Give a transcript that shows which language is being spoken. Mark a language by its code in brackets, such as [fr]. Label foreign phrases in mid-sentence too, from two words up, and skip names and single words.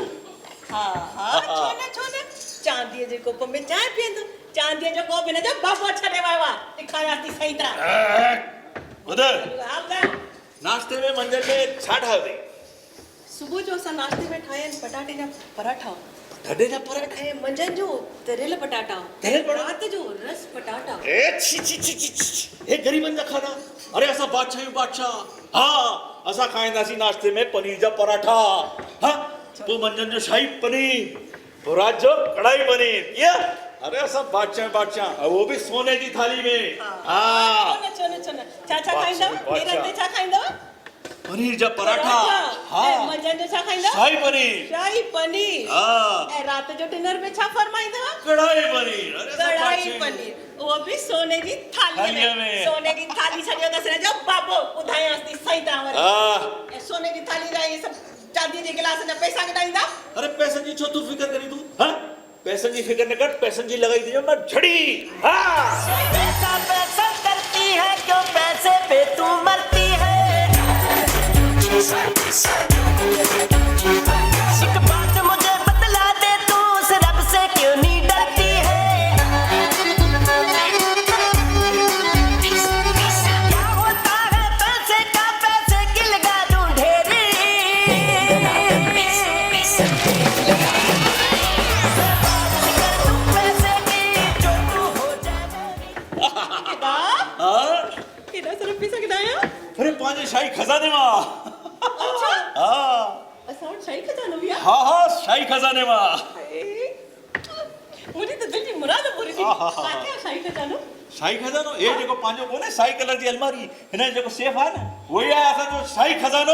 [sd] हाँ हाँ छो न चांदीअ जे कोप में चांहि पीअंदो चांदीअ जो कोप हिन जो बाबो छॾे वियो आहे ॾेखारियांसि थी सही तरह ॿुधर हा ॿुधायो नाश्ते में मंझंदि में छा ठाहियो अथई सुबुह जो असां नाश्ते में ठाहिया आहिनि पटाटे जा पराठा ढॾे जा पराठा ऐं मंझंदि जो तरियल पटाटा तरियल पटाटा? राति जो रस पटाटा ए छी छी छी छी छी हे गरीबनि जा खाना अरे असां बादशाह हाँ असां खाईंदासीं नाश्ते में पनीर जा पराठा हाँ पोइ मंझंदि जो शाही पनीर पोइ राति जो कढ़ाई पनीर ये अरे असां बादशाह [hi] वो भी [sd] सोने जी थाली में हाँ छो न छा खाईंदव नेरनि ते छा खाईंदव पनीर जा पराठा हाँ मंझंदि जो छा खाईंदव शाही पनीर हाँ ऐं राति जो डिनर में छा फरमाईंदव कढ़ाई पनीर अरे असां कढ़ाई बादशाह पनीर उहो बि सोने जी थालीअ थालीअ में में। सोने जी थाली छॾियो अथसि हिन जो बाबो ॿुधायांसि थी सही तरह वरी हाँ ऐं सोने जी थाली जा इहे सभु चांदीअ जे गिलास जा पैसा कढाईंदा अरे पैसनि जी छो तूं फिकर करी तूं हाँ पैसनि जी फिकर न कर पैसनि जी लॻाई थी मां झड़ी हाँ [hi] पैसा करती है क्यों पैसे पे तू मरती है एक बात मुझे बतला दे तू उस रब से क्यों नहीं डरती है क्या होता है पैसे का पैसे की लगा दूं ढेरी पैसे की जो तू हो जाए [sd] हाँ केॾा सारा पैसा कढाया अरे पंहिंजे शाही खज़ाने मां अच्छा हाँ असां वटि शाही खजानो बि आहे हाँ शाही खज़ाने मां मुंहिंजी त दिलि जी मुराद पूरी थी किथे आहे शाही खजानो शाही खज़ानो ये जेको पंहिंजो कोन्हे साई कलर जी अलमारी हिन जो जेको सेफ आहे न उहो ई आहे असांजो शाही खज़ानो